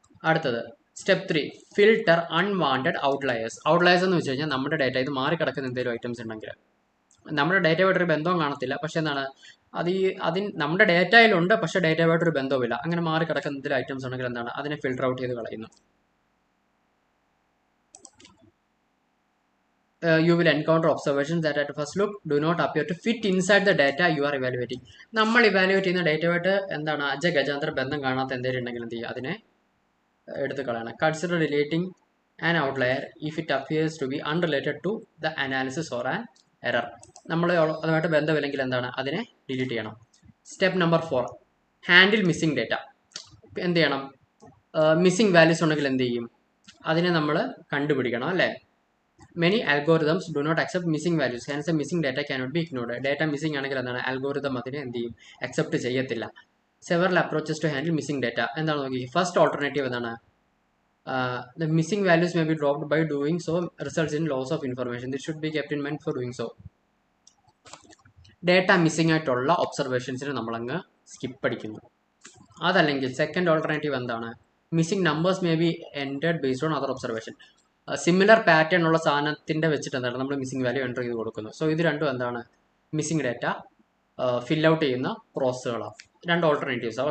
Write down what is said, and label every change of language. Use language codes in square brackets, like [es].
[ml] അടുത്തത് [en] Step 3 filter unwanted outliers. [ml] Outliers എന്ന് വെച്ച് കഴിഞ്ഞാൽ നമ്മുടെ ഡേറ്റ ഇത് മാറി കിടക്കുന്ന എന്തെങ്കിലും ഐറ്റംസ് ഉണ്ടെങ്കിൽ, നമ്മുടെ ഡേറ്റയുമായിട്ടൊരു ബന്ധവും കാണത്തില്ല, പക്ഷെ എന്താണ് നമ്മുടെ ഡേറ്റയിലുണ്ട്, പക്ഷെ ഡേറ്റയുമായിട്ടൊരു ബന്ധവുമില്ല, അങ്ങനെ മാറി കിടക്കുന്ന എന്തെങ്കിലും ഐറ്റംസ് ഉണ്ടെങ്കിൽ എന്താണ് അതിനെ ഫിൽട്ടർ ഔട്ട് ചെയ്ത് കളയുന്നു. [en] You will encounter observations that at first look do not appear to fit inside the data you are evaluating. [ml] നമ്മൾ ഇവാലുവേറ്റ് ചെയ്യുന്ന ഡേറ്റയുമായിട്ട് എന്താണ് അജഗജാന്തര ബന്ധം കാണാത്ത എന്തെങ്കിലും ഉണ്ടെങ്കിൽ എന്ത് ചെയ്യുക, അതിനെ എടുത്ത് കളയണം. [en] Consider deleting an outlier if it appears to be unrelated to the analysis or an error. [ml] നമ്മൾ അതുമായിട്ട് ബന്ധമില്ലെങ്കിൽ എന്താണ് അതിനെ ഡിലീറ്റ് ചെയ്യണം. [en] Step number 4 handle missing data. [ml] എന്ത് ചെയ്യണം, മിസ്സിംഗ് വാല്യൂസ് ഉണ്ടെങ്കിൽ എന്ത് ചെയ്യും, അതിനെ നമ്മൾ കണ്ടുപിടിക്കണം അല്ലേ. [en] Many algorithms do not accept missing values, hence the missing data cannot be ignored. Data missing [ml] ആണെങ്കിൽ എന്താണ് അൽഗോരിതം അതിനെ എന്ത് ചെയ്യും, അക്സെപ്റ്റ് ചെയ്യത്തില്ല. [en] Several approaches to handle missing data. [ml] എന്താണ് നോക്കി, [en] First alternative എന്താണ്, the missing values may be dropped by doing so results in loss of information. This should be kept in mind for doing so. [ml] Data missing ആയിട്ടുള്ള ഒബ്സർവേഷൻസിന് നമ്മളങ്ങ് skip അടിക്കുന്നു. അതല്ലെങ്കിൽ [en] Second alternative എന്താണ്, missing numbers may be entered based on other observation. [ml] Similar pattern ഉള്ള സാധനത്തിൻ്റെ വെച്ചിട്ട് എന്താണ് നമ്മൾ മിസ്സിംഗ് വാല്യൂ എൻ്റർ ചെയ്ത് കൊടുക്കുന്നു. സോ ഇത് രണ്ടും എന്താണ് മിസ്സിംഗ് ഡേറ്റ ഫിൽ ഔട്ട് ചെയ്യുന്ന പ്രോസസ്സുകളാണ്. രണ്ട് ഓൾട്ടർനേറ്റീവ്സാണ്.